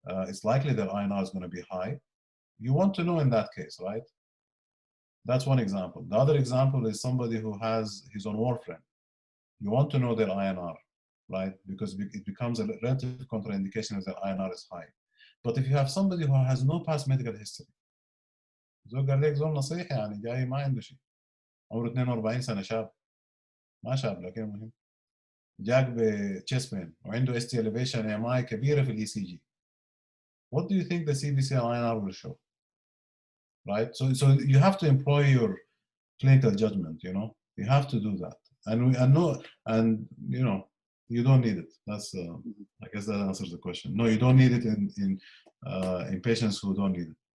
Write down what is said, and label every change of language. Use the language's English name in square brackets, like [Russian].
[English] It's likely their INR is going to be high. You want to know in that case, right? That's one example. The other example is somebody who he's on warfarin. You want to know their INR, right? Because it becomes a relative contraindication if their INR is high. But if you have somebody who has no past medical history, [Arabic] زول قال لك زول نصيحة يعني جاي ما عنده شيء، عمره 42 سنة شاب، ما شاب لكن مهم، جاك بchest pain وعنده ST elevation MI كبيرة في الECG. [English] What do you think the CBC and INR will show? Right? So you have to employ your clinical judgment, you know? You have to do that. And you know, you don't need it. That's I guess that answers the question. No, you don't need it in patients who don't need it.